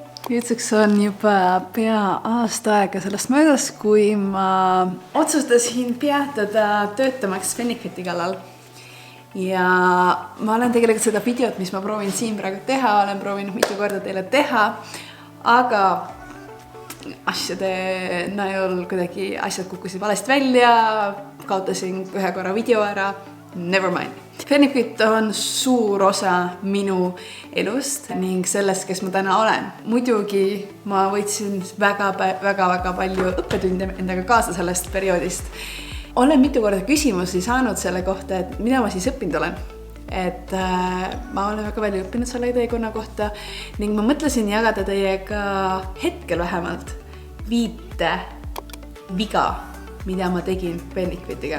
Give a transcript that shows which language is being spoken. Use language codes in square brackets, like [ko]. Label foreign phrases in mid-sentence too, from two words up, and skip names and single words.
[et] Nüüdseks on juba pea aasta aega sellest möödas, kui ma otsustasin peatada töötamaks Benefiti kallal. Ja ma olen tegelikult seda videot, mis ma proovin siin praegu teha, olen proovinud mitu korda teile teha, aga asjade näol kuidagi asjad kukkusid valesti välja, kaotasin ühe korra video ära, [en] never mind. [et] Benefit on suur osa minu elust ning sellest, kes ma täna olen. Muidugi ma võtsin väga palju õppetunde endaga kaasa sellest perioodist. Olen mitu korda küsimusi saanud selle kohta, et mida ma siis õppinud olen. Et ma olen väga palju õppinud selle teekonna kohta ning ma mõtlesin jagada teiega hetkel vähemalt 5 viga, mida ma tegin Benefitiga.